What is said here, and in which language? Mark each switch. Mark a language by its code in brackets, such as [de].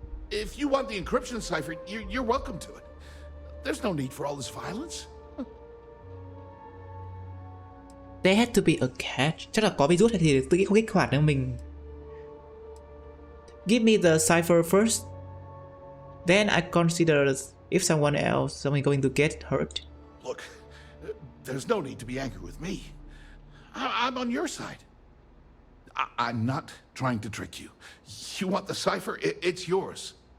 [en] If you want the encryption cipher, you're welcome to it. There's no need for all this violence. There had to be a catch. [vi] Chắc là có virus hay thì tự nhiên không kích hoạt nữa mình. [en] Give me the cipher first. Then I consider if someone else going to get hurt. Look, there's no need to be angry with me. I'm on your side. I'm not trying to trick you. You want the cipher? It's yours.